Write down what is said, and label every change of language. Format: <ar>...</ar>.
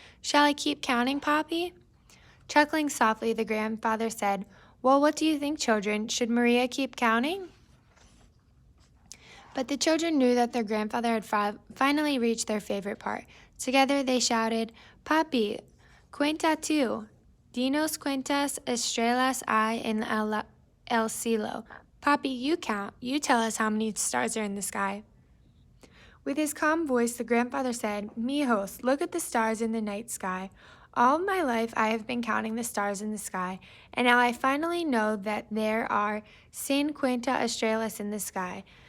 <en>Shall I keep counting, Papi? Chuckling softly, the grandfather said, Well, what do you think, children? Should Maria keep counting? But the children knew that their grandfather had finally reached their favorite part. Together they shouted,</en> <es>Papi, cuenta tú. Dinos cuentas estrellas hay en el cielo.</es> <en>Papi, you count. You tell us how many stars are in the sky. With his calm voice, the grandfather said, Mijos, look at the stars in the night sky. All of my life I have been counting the stars in the sky, and now I finally know that there are 50 estrellas in the sky.</en>